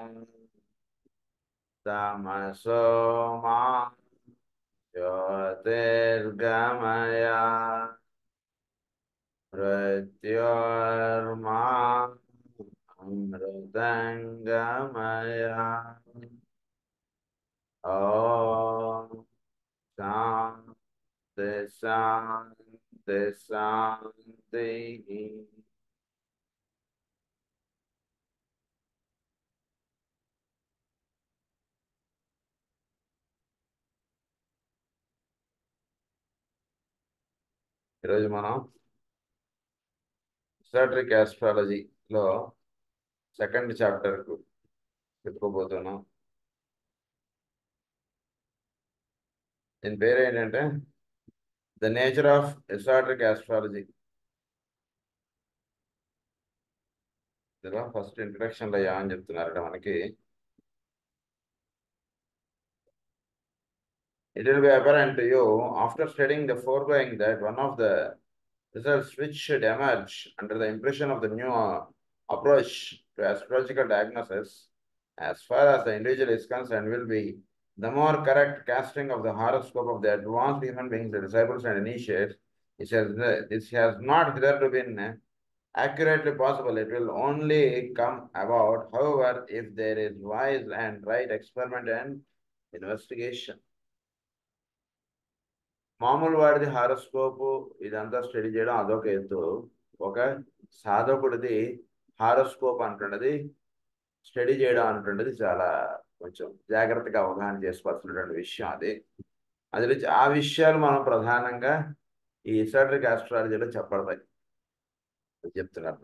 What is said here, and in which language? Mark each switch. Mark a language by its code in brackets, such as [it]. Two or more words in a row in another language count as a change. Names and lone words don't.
[sa] तमसो मा ज्योतिर्गमय मृत्योर्मा अमृतङ्गमय ॐ शान्ति शान्ति शान्तिः [te] ఈరోజు మనం [en] esoteric astrologyలో second chapterకు [te] చెప్పుకోబోతున్నాం. దీని పేరు ఏంటంటే ద నేచర్ ఆఫ్ ఎసోటరిక్ ఆస్ట్రాలజీ. ఇందులో ఫస్ట్ ఇంట్రడక్షన్లో ఏమని చెప్తున్నారంటే మనకి [en] it will be apparent to you after studying the foregoing that one of the results which should emerge under the impression of the new approach to astrological diagnosis as far as the individual is concerned will be the more correct casting of the horoscope of the advanced human beings, the disciples and initiates. This has not hitherto been accurately possible. It will only come about, however, if there is wise and right experiment and investigation. [te] మామూలు వాడిది హారోస్కోప్ ఇదంతా స్టడీ చేయడం అదొక ఎత్తు. ఒక సాధకుడిది హారోస్కోప్ అంటున్నది స్టడీ చేయడం అంటున్నది చాలా కొంచెం జాగ్రత్తగా అవగాహన చేసుకోవాల్సినటువంటి విషయం. అది ఆ విషయాలు మనం ప్రధానంగా ఈ [en] esoteric astrologyలో [te] చెప్పడమై చెప్తున్నారు.